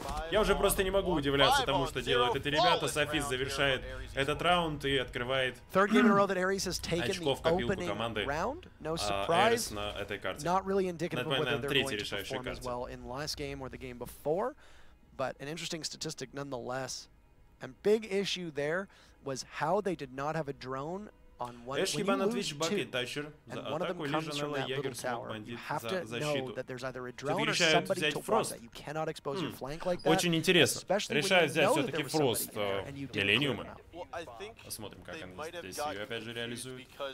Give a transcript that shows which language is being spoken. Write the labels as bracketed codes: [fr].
[ru] Я уже просто не могу удивляться тому, что делают эти ребята. Софист завершает этот раунд и открывает очков в копилку команды ARES на этой карте. Напоминаем, третья решающая карта. [en] But an interesting statistic nonetheless. And big issue there was how they did not have a drone on one. When you lose two, and one of them comes from that little tower, you have to know that there's either a drone or somebody to watch that. You cannot expose your flank like that. [ru] Очень интересно. Решают взять все-таки Фрост Millenium. Посмотрим, как они здесь ее опять же реализуют.